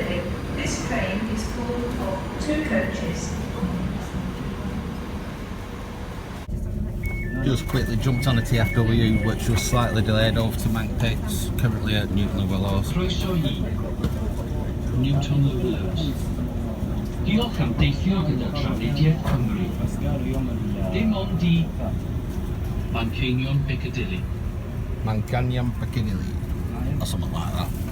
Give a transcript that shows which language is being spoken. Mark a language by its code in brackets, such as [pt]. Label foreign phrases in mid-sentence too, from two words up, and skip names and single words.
[en] This train is full of 2 coaches. Just quickly jumped on a TFW which was slightly delayed over to Mank Pits, currently at Newton of Willows. Newton of Willows. [cy] Diolch am deithio gyda trafnidiaeth Cymru. Dim ond i Manceinion Piccadilly. Manceinion Piccadilly, [en] or something like that.